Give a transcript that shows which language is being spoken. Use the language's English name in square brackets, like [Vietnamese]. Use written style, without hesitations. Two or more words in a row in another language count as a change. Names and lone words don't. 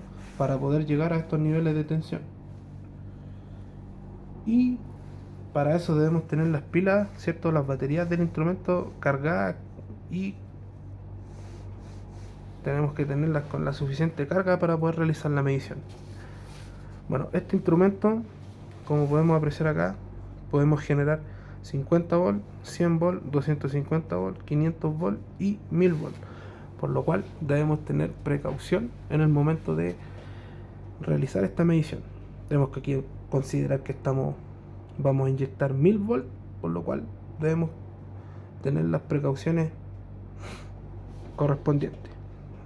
[Spanish] Para poder llegar a estos niveles de tensión. Y para eso debemos tener las pilas, ¿cierto? Las baterías del instrumento cargadas y tenemos que tenerlas con la suficiente carga para poder realizar la medición. Bueno, este instrumento, como podemos apreciar acá, podemos generar 50 volt, 100 volt, 250 volt, 500 volt y 1000 volt. Por lo cual debemos tener precaución en el momento de realizar esta medición. Tenemos que aquí considerar que vamos a inyectar 1000 volt, por lo cual debemos tener las precauciones correspondientes.